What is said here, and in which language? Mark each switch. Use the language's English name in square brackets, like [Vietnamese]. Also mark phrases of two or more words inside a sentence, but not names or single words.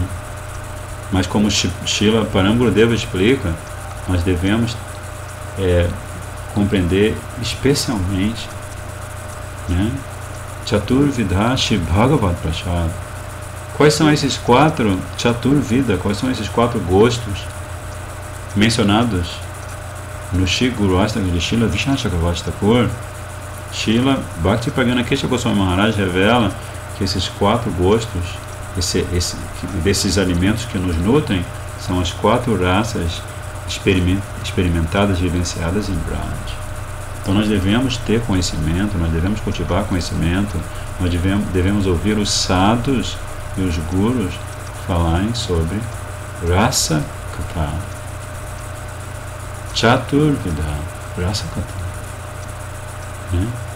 [Portuguese] Mas como Srila Parangurudeva explica, nós devemos compreender especialmente, né? [Sanskrit] Chaturvidha Shri Bhagavad Prashad. [Portuguese] Quais são esses 4 Chaturvida? Quais são esses 4 gostos mencionados no Shri Guru Astaka de Srila Vishnu Chakravarti Thakur? Srila Bhakti Pragana Kesha Goswami Maharaj revela que esses 4 gostos, desses alimentos que nos nutrem, são as 4 raças experimentadas, vivenciadas em Braj. Então nós devemos ter conhecimento, nós devemos cultivar conhecimento, nós devemos ouvir os sadhus e os gurus falarem sobre [Sanskrit] Rasa Kata, Chaturvida Rasa Kata, [Portuguese] né?